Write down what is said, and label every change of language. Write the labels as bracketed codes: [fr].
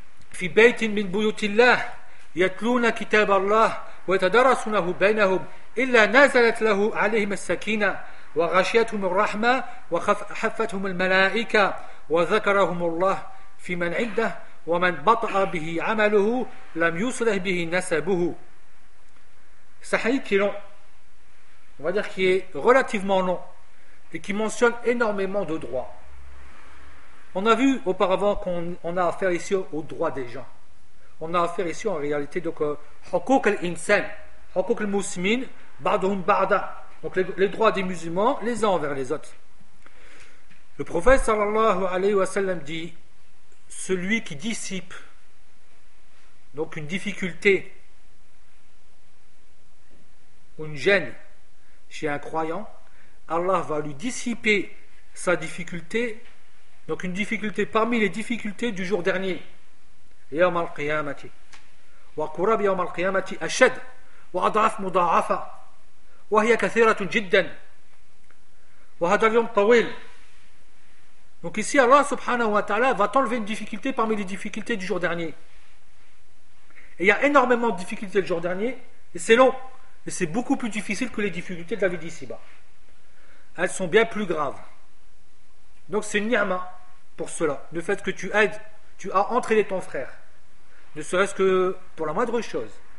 [ar] في بيت من بيوت الله يتلون كتاب الله ويتدارسونه بينهم الا نزلت له عليهم السكينه وغشيتهم الرحمه وخفتهم الملائكه وذكرهم الله في من عنده ومن بطأ به عمله لم يصلح به نسبه. [fr] C'est un hadith qui est long, on va dire qui est relativement long, et qui mentionne énormément de droits. On a vu auparavant qu'on a affaire ici aux droits des gens. On a affaire ici en réalité donc [ar] hukuk al-insan, hukuk al-muslimin, ba'dhum ba'da. [fr] Donc les droits des musulmans les uns envers les autres. Le prophète sallallahu alayhi wa sallam dit, celui qui dissipe donc une difficulté, une gêne chez un croyant, Allah va lui dissiper sa difficulté, donc une difficulté parmi les difficultés du jour dernier. [ar] يوم القيامة وقرب يوم القيامة أشد وأضعف مضاعفة وهي كثيرة جدا وهذا اليوم طويل. [fr] Donc ici Allah subhanahu wa ta'ala va t'enlever une difficulté parmi les difficultés du jour dernier, et il y a énormément de difficultés le jour dernier, et c'est long. Et c'est beaucoup plus difficile que les difficultés de la vie d'ici-bas. Elles sont bien plus graves. Donc c'est une ni'ma pour cela. Le fait que tu aides, tu as entraîné ton frère, ne serait-ce que pour la moindre chose.